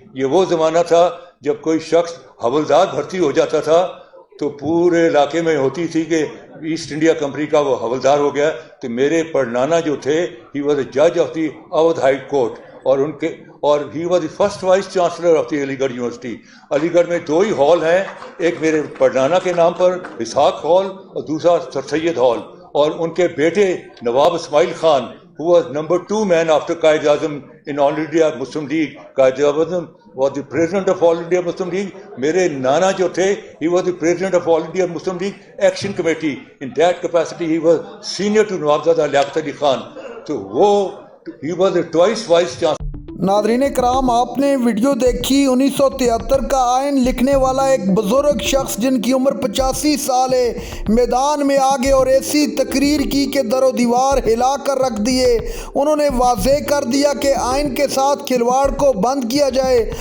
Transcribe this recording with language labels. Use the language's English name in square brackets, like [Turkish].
[Urdu] یہ وہ زمانہ تھا جب کوئی شخص حوالدار بھرتی ہو جاتا تھا تو پورے علاقے میں ہوتی تھی کہ ایسٹ انڈیا کمپنی کا وہ حوالدار ہو گیا. تو میرے پڑنانا جو تھے [English] He was a جج of the Awadh high court, اور he was the first vice chancellor of the علی گڑھ university. [Urdu] علی گڑھ میں 2 ہی ہال ہیں, ایک میرے پڑنانا کے نام پر اسحاق ہال اور دوسرا سر سید ہال. اور ان کے بیٹے نواب Ismail Khan [English] who was number 2 man after Qaid Azam in All India Muslim League. Qaid Azam was the president of All India Muslim League. [Urdu] میرے نانا جو تھے [English] he was the president of All India Muslim League Action Committee. In that capacity he was senior to Nawabzada Liaquat Ali Khan. [Urdu] تو وہ [English] he was a twice vice chancellor. [Urdu] ناظرین کرام, آپ نے ویڈیو دیکھی 1973 کا آئین لکھنے والا ایک بزرگ شخص جن کی عمر 85 سال ہے, میدان میں آگے اور ایسی تقریر کی کہ در و دیوار ہلا کر رکھ دیے. انہوں نے واضح کر دیا کہ آئین کے ساتھ کھلواڑ کو بند کیا جائے.